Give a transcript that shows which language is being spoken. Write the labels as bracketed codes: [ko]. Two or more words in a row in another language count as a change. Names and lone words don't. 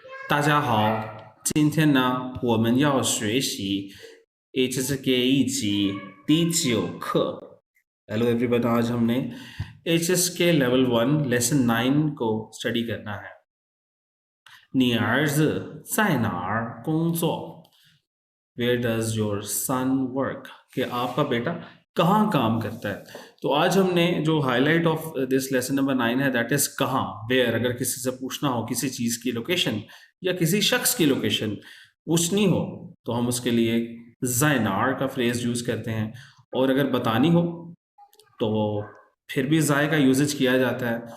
[zh] 大家好，今天呢，我们要学习 HSK 一级第9课। [en] hello everyone, [hi] आज हमने [en] HSK level 1 lesson 9 [hi] को स्टडी करना है। [zh] 你儿子在哪儿工作 [en] Where does your son work? [hi] कि आपका बेटा कहाँ काम करता है। तो आज हमने जो [en] highlight of this lesson number 9 [hi] है [en] that is [hi] कहाँ, वेयर। अगर किसी से पूछना हो किसी चीज की लोकेशन या किसी शख्स की लोकेशन पूछनी हो तो हम उसके लिए ज़ायनार का फ्रेज यूज करते हैं, और अगर बतानी हो तो फिर भी ज़ाय का यूजेज किया जाता है।